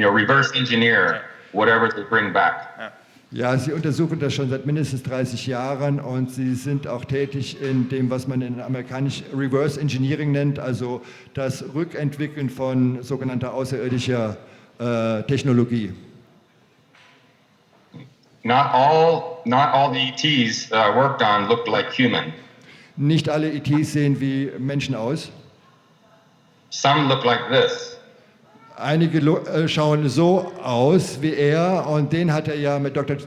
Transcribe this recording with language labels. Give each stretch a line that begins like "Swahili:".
English: Reverse engineer whatever they bring back.
German: Ja, Sie untersuchen das schon seit mindestens 30 Jahren und Sie sind auch tätig in dem, was man in amerikanisch Reverse Engineering nennt, also das Rückentwickeln von sogenannter außerirdischer Technologie.
English: Not all the ETs that I worked on looked like human.
German: Nicht alle ETs sehen wie Menschen aus.
English: Some look like this.
German: Einige schauen so aus wie er und den hat er ja mit Dr.